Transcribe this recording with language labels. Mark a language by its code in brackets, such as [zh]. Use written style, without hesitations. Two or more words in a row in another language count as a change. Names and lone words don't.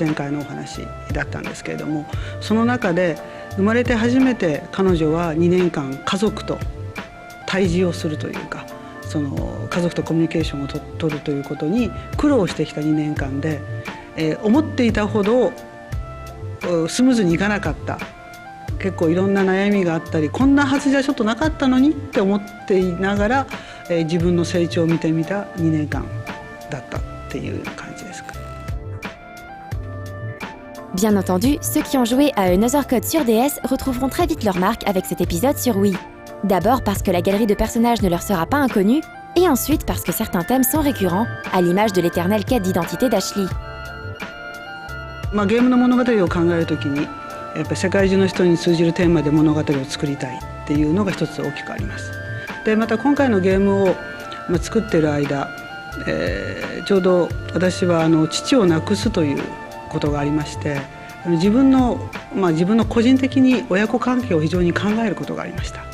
[ja] 前回のお話だったんですけれども、その中で生まれて初めて彼女は2年間家族と対峙をするというか、その家族とコミュニケーションを取るということに苦労してきた2年間で、思っていたほどスムーズにいかなかった、結構いろんな悩みがあったり、こんなはずじゃちょっとなかったのにって思っていながら、自分の成長を見てみた2年間だったっていう感じですか。 [fr] Bien entendu, ceux qui ont joué à Another Code sur DS retrouveront très vite leur marque avec cet épisode sur Wii. D'abord parce que la galerie de personnages ne leur sera pas inconnue, et ensuite parce que certains thèmes sont récurrents, à l'image de l'éternelle quête d'identité d'Ashley. [ja] ゲームの物語を考えるときに、やっぱり世界中の人に通じるテーマで物語を作りたいっていうのが一つ大きくあります。でまた今回のゲームを作っている間、ちょうど私は父を亡くすということがありまして、自分の個人的に親子関係を非常に考えることがありました。